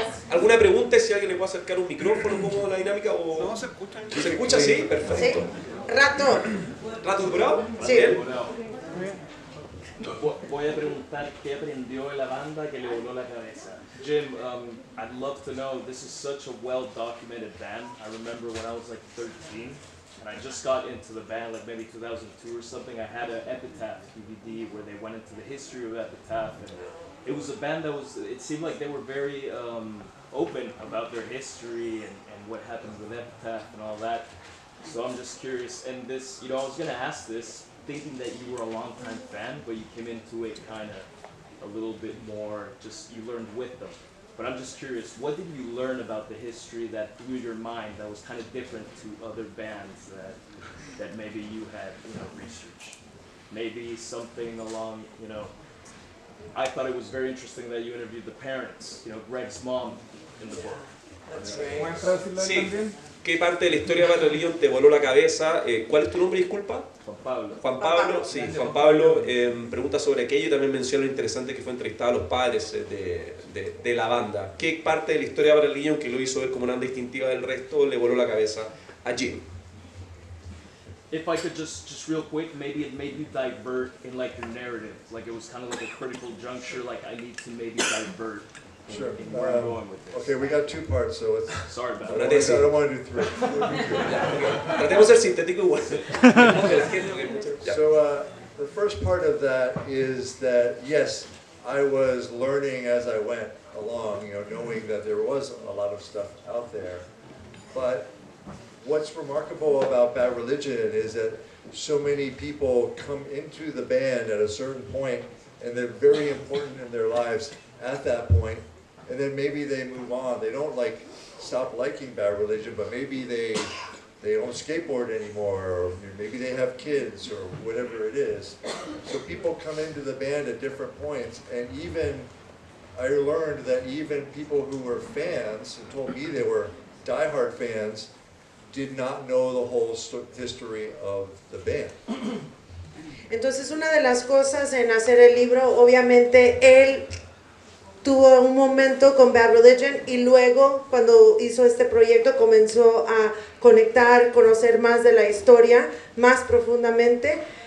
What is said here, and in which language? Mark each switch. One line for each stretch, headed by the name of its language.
Spanish: ¿Alguna pregunta? Si alguien le puede acercar un micrófono, ¿cómo la dinámica? ¿O... No, se escucha. ¿Se escucha? Sí, perfecto. Sí. Rato. ¿Rato durado? Sí. Bien. Voy a preguntar qué aprendió en la banda que le voló la cabeza.
English: Jim, I'd love to know, this is such a well-documented band. I remember when I was like 13, and I just got into the band, like maybe 2002 or something. I had an Epitaph DVD where they went into the history of Epitaph, and it was a band that was, it seemed like they were very open about their history and what happened with Epitaph and all that. So I'm just curious, and this, I was gonna ask this, thinking that you were a longtime fan, but you came into it kind of a little bit more, just you learned with them. But I'm just curious, what did you learn about the history that blew your mind that was kind of different to other bands that maybe you had, researched? Maybe something along, I thought it was very interesting that you interviewed the parents, Greg's mom in the book.
Spanish: Sí. ¿Qué parte de la historia de Bad Religion te voló la cabeza? ¿Cuál es tu nombre, disculpa? Juan Pablo. Juan Pablo, sí, Juan Pablo pregunta sobre aquello y también menciona lo interesante que fue entrevistar a los padres de la banda. ¿Qué parte de la historia de Bad Religion que lo hizo ver como una banda distintiva del resto le voló la cabeza a Jim?
English: If I could just real quick, maybe it made you divert in like your narrative, like it was kind of like a critical juncture, like I need to maybe divert in, Sure. in where I'm going with this. Okay, we got 2 parts, so it's, Sorry about I that. don't want to do 3.
Spanish: Tratemos de ser sintético igual.
English: So the first part of that is that, yes, I was learning as I went along, knowing that there was a lot of stuff out there. But what's remarkable about Bad Religion is that so many people come into the band at a certain point, and they're very important in their lives at that point, and then maybe they move on. They don't stop liking Bad Religion, but maybe they don't skateboard anymore, or maybe they have kids, or whatever it is. So people come into the band at different points, and even I learned that even people who were fans and told me they were diehard fans did not know the whole history of the band.
Spanish: Entonces una de las cosas en hacer el libro, obviamente él tuvo un momento con Bad Religion y luego cuando hizo este proyecto comenzó a conectar, conocer más de la historia, más profundamente.